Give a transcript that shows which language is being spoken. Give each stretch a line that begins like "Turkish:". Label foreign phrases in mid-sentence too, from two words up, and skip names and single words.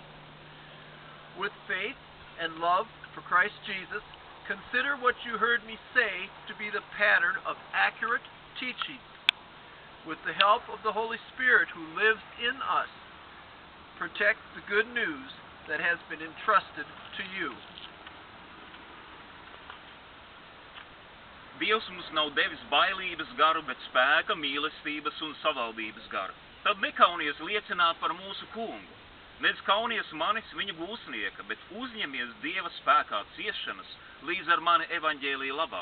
English: With faith and love for Christ Jesus, consider what you heard me say to be the pattern of accurate teaching. With the help of the Holy Spirit who lives in us, protect the good news that has been entrusted to you.
Latvian: Dievs mums nav devis bailības garu, bet spēka, mīlestības un savaldības garu. Tad nekaunies liecināt par mūsu kungu. Nedz kaunies manis viņa gūsnieka, bet uzņemies Dieva spēkā ciešanas līdz ar mani evaņģēlija labā.